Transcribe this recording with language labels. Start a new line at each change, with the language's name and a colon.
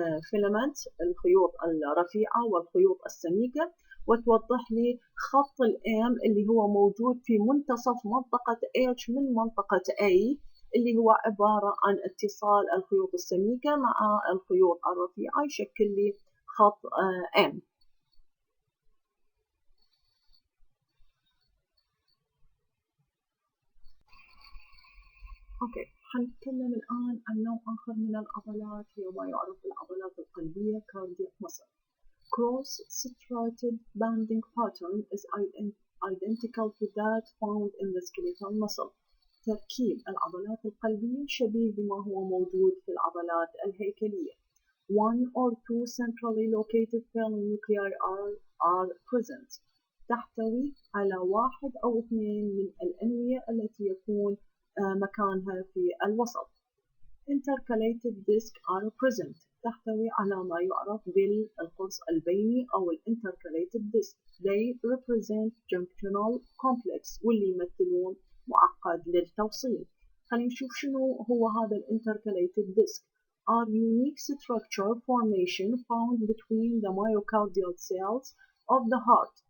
Arabic: فيلامنت الخيوط الرفيعة والخيوط السميكة، وتوضح لي خط الام اللي هو موجود في منتصف منطقة H من منطقة A، اللي هو عبارة عن اتصال الخيوط السميكة مع الخيوط الرفيعة يشكل لي خط M. أوكي، حنتكلم الآن عن نوع آخر من العضلات هي ما يعرف بالعضلات القلبية cardiac muscle.
English: Cross-striated banding pattern is identical to that found in the skeletal muscle.
Arabic: تركيب العضلات القلبية شبيه بما هو موجود في العضلات الهيكلية.
English: One or two centrally located pale nuclei are present.
Arabic: تحتوي على واحد أو اثنين من الأنوية التي يكون مكانها في الوسط.
English: Intercalated discs are present.
Arabic: تحتوي على ما يعرف بالقرص البيني أو intercalated disc.
English: They represent junctional complex
Arabic: واللي يمثلون معقد للتوصيل. خلينا نشوف شنو هو هذا intercalated disc.
English: Are unique structure formation found between the myocardial cells of the heart.